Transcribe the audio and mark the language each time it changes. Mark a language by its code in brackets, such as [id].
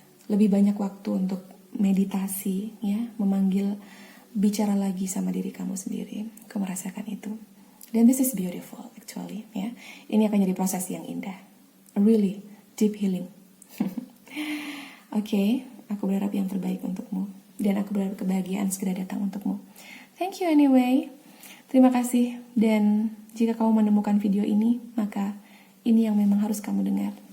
[id] Lebih banyak waktu untuk meditasi, ya, memanggil, bicara lagi sama diri kamu sendiri. Kamu merasakan itu. Dan [en] this is beautiful actually, ya. [id] Ini akan jadi proses yang indah. [en] A really deep healing. [id] Aku berharap yang terbaik untukmu, dan aku berharap kebahagiaan segera datang untukmu. [en] Thank you anyway. [id] Terima kasih, dan jika kamu menemukan video ini, maka ini yang memang harus kamu dengar.